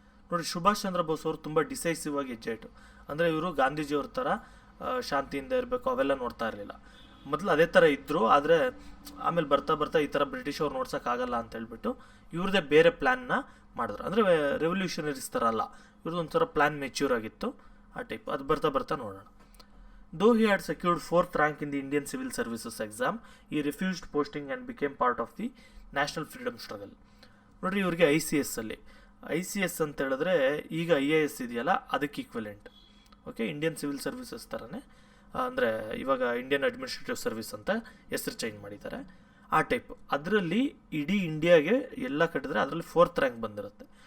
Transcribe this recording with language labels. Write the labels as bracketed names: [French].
[Kannada] ನೋಡಿ, ಸುಭಾಷ್ ಚಂದ್ರ ಬೋಸ್ ಅವರು ತುಂಬ ಡಿಸೈಸಿವ್ ಆಗಿ ಹೆಜ್ಜೆ ಇಟ್ಟು, ಅಂದರೆ ಇವರು ಗಾಂಧೀಜಿಯವ್ರ ಥರ ಶಾಂತಿಯಿಂದ ಇರಬೇಕು ಅವೆಲ್ಲ ನೋಡ್ತಾ ಇರಲಿಲ್ಲ. ಮೊದಲು ಅದೇ ಥರ ಇದ್ದರು, ಆದರೆ ಆಮೇಲೆ ಬರ್ತಾ ಈ ಥರ ಬ್ರಿಟಿಷ್ ಅವ್ರು ನೋಡ್ಸೋಕ್ಕಾಗಲ್ಲ ಅಂತ ಹೇಳ್ಬಿಟ್ಟು ಇವ್ರದ್ದೇ ಬೇರೆ ಪ್ಲ್ಯಾನ್ನ ಮಾಡಿದ್ರು. ಅಂದರೆ ರೆವಲ್ಯೂಷನರೀಸ್ ಥರ ಅಲ್ಲ, ಇವ್ರದ್ದು ಒಂಥರ ಪ್ಲ್ಯಾನ್ ಮೆಚ್ಯೂರ್ ಆಗಿತ್ತು, ಆ ಟೈಪ್. ಅದು ಬರ್ತಾ ನೋಡೋಣ. [English] Though he had secured 4th rank in the Indian Civil Services exam, he refused posting and became part of the national freedom struggle. [Kannada] ನೋಡಿರಿ, ಇವರಿಗೆ ಐ ಸಿ ಎಸ್ ಅಂತ ಹೇಳಿದ್ರೆ ಈಗ IAS ಇದೆಯಲ್ಲ ಅದಕ್ಕೆ equivalent. Okay, Indian civil services ಥರನೇ, ಅಂದರೆ ಇವಾಗ ಇಂಡಿಯನ್ ಅಡ್ಮಿನಿಸ್ಟ್ರೇಟಿವ್ ಸರ್ವಿಸ್ ಅಂತ ಹೆಸರು ಚೇಂಜ್ ಮಾಡಿದ್ದಾರೆ, ಆ ಟೈಪ್. ಅದರಲ್ಲಿ ಇಡೀ ಇಂಡಿಯಾಗೆ ಎಲ್ಲ ಕಟ್ಟಿದ್ರೆ ಅದರಲ್ಲಿ 4th ರ್ಯಾಂಕ್ ಬಂದಿರುತ್ತೆ.